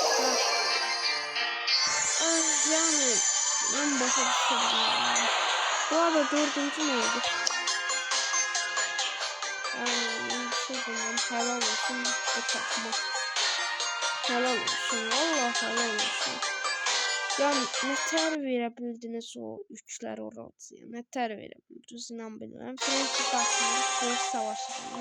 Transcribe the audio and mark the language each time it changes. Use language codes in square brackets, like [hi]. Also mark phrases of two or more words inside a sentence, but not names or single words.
[tr] Yani ben başa düşüyorum. Bu arada dördüncü ne oldu? Yani bir şey diyeyim, helal olsun o takma. Helal olsun, vallahi helal olsun. [az] Yani nətər verə bildiniz o üçlər orasıya? Nətər verə bildiniz? İnan bilmirəm. Franki qarşısında döyüş savaşıdır.